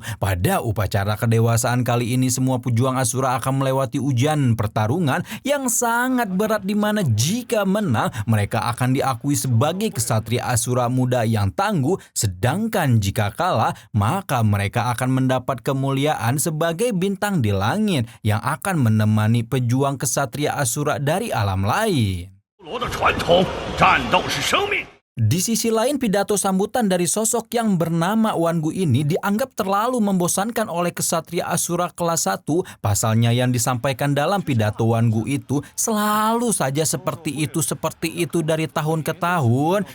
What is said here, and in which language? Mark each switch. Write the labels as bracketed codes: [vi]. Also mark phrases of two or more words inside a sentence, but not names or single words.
[id] Pada upacara kedewasaan kali ini, semua pejuang Asura akan melewati ujian pertarungan yang sangat berat, di mana jika menang, mereka akan diakui sebagai kesatria Asura muda yang tangguh, sedangkan jika kalah, maka mereka akan mendapat kemuliaan sebagai bintang di langit yang akan menemani pejuang kesatria Asura dari alam lain. [zh] 罗的传统，战斗是生命。 [id] Di sisi lain, pidato sambutan dari sosok yang bernama Wan Gu ini dianggap terlalu membosankan oleh kesatria Asura kelas 1. Pasalnya yang disampaikan dalam pidato Wan Gu itu selalu saja seperti itu dari tahun ke tahun.